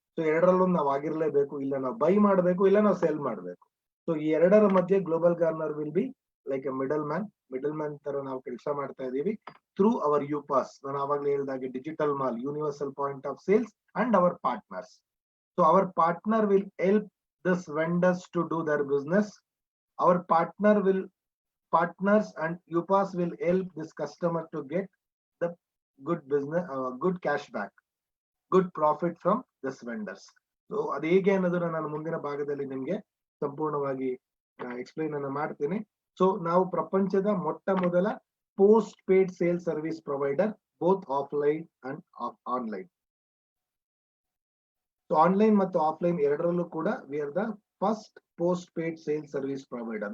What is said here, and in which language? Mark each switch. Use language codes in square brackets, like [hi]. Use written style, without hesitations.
[kn] So ಎರಡರಲ್ಲೊಂದು ನಾವು ಆಗಿರ್ಲೇಬೇಕು. ಇಲ್ಲ ನಾವು ಬೈ ಮಾಡಬೇಕು, ಇಲ್ಲ ನಾವು ಸೆಲ್ ಮಾಡಬೇಕು. ಸೊ ಈ ಎರಡರ ಮಧ್ಯೆ global Garner [en] will be like a middle man [kn] ತರ ನಾವು ಕೆಲಸ ಮಾಡ್ತಾ ಇದೀವಿ ಥ್ರೂ ಅವರ್ UPAS. ನಾನು ಆವಾಗಲೇ ಹೇಳಿದಾಗೆ digital mall, universal point of sales and hour partners. [en] So our partner will help this vendors to do their business. Our partners and UPAS will help this customer to get the good business, good cash back, good profit from this vendors. [kn] So ಅದು ಹೇಗೆ ಅನ್ನೋದನ್ನ ನಾನು ಮುಂದಿನ ಭಾಗದಲ್ಲಿ ನಿಮ್ಗೆ ಸಂಪೂರ್ಣವಾಗಿ explain ಅನ್ನ ಮಾಡ್ತೀನಿ. ಸೊ ನಾವು ಪ್ರಪಂಚದ ಮೊಟ್ಟ ಮೊದಲ post paid sale service provider, [en] Both offline and online. So [kn] online ಮತ್ತು ಆಫ್ಲೈನ್ ಎರಡರಲ್ಲೂ ಕೂಡ [en] We are the first post paid sale service provider.